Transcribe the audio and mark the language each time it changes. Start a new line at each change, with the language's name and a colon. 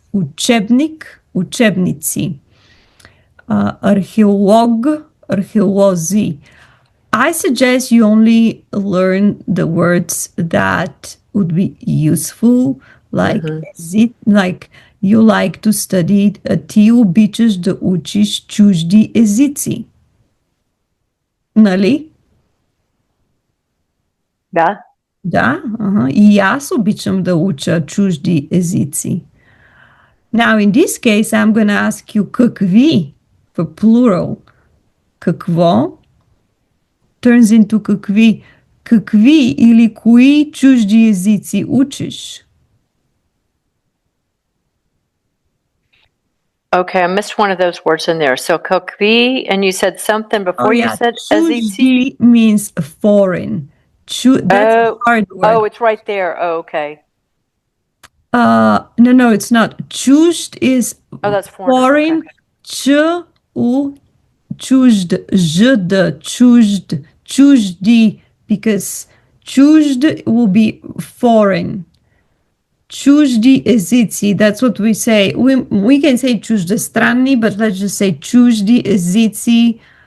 Bulgarian: Учебник, учебници. Археолог, археолози.
English: I suggest you only learn the words that would be useful, like like you like to study.
Bulgarian: Ти обичаш да учиш чужди езици. Нали? Da. Да, и аз обичам да уча чужди езици.
English: Now, in this case, I'm going to ask you какви for plural. Какво turns into какви.
Bulgarian: Какви или кои чужди езици учиш?
English: Okay, I missed one of those words in there. So kokvi, and you said something before you said ezici? Чужди means foreign. That's a hard word. Oh, it's right there. Oh, okay. No, it's not. Чужд is that's foreign. Okay. Ч, у, чужд, жд, чужд, чужди, because чужд will be foreign.
Bulgarian: Чужди езици,
English: that's what we say. We can say чуждестранни, but let's just say чужди езици.